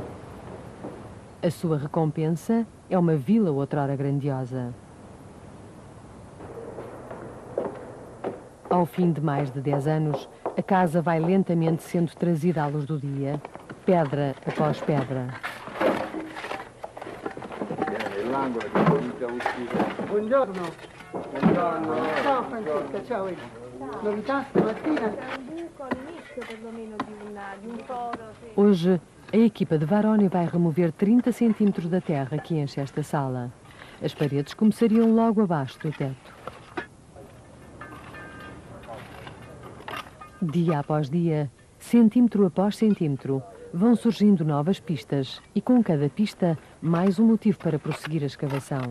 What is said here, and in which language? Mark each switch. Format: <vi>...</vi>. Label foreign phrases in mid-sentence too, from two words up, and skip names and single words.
<pt>A sua recompensa é uma vila outrora grandiosa. Ao fim de mais de 10 anos, a casa vai lentamente sendo trazida à luz do dia, pedra após pedra.</pt> <it>Buongiorno. Buongiorno. Ciao Francesca, ciao. Novità stamattina?</it> <pt>Hoje, a equipa de Varone vai remover 30 centímetros da terra que enche esta sala. As paredes começariam logo abaixo do teto. Dia após dia, centímetro após centímetro, vão surgindo novas pistas e com cada pista mais um motivo para prosseguir a escavação.</pt>